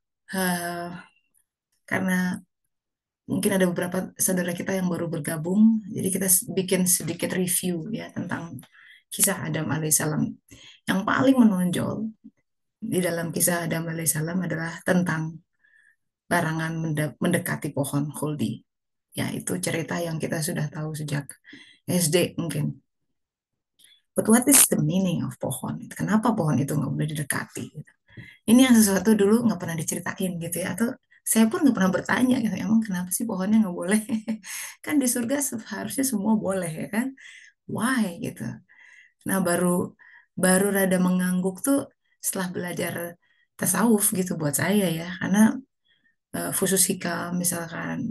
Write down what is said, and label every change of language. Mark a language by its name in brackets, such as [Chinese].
[Indonesian] Eh, karena mungkin ada beberapa saudara kita yang baru bergabung, jadi kita bikin sedikit review ya tentang kisah Adam alaihissalam. Yang paling menonjol di dalam kisah Adam alaihissalam adalah tentang larangan mendekati pohon khuldi. Ya, itu cerita yang kita sudah tahu sejak SD mungkin. [English] But what is the meaning of pohon? [Indonesian] Kenapa pohon itu nggak boleh didekati? Ini yang sesuatu dulu nggak pernah diceritain gitu ya. Atau saya pun nggak pernah bertanya gitu, emang kenapa sih pohonnya nggak boleh? Kan di surga harusnya semua boleh ya kan? Why gitu? Nah baru baru rada mengangguk tuh setelah belajar tasawuf gitu buat saya ya, karena khusus hikam misalkan.